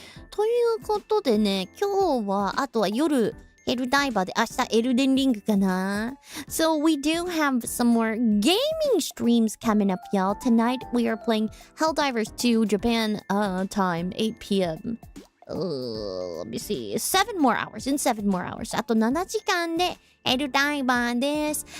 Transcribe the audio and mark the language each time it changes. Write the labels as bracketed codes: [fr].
[ja] ということでね、今日はあとは夜ヘルダイバーで明日エルデンリングかな。 [en] So we do have some more gaming streams coming up, y'all. Tonight we are playing Helldivers 2 Japan time 8 p.m. Let me see. 7 more hours. In 7 more hours. [ja] あと7時間でエルダイバーです。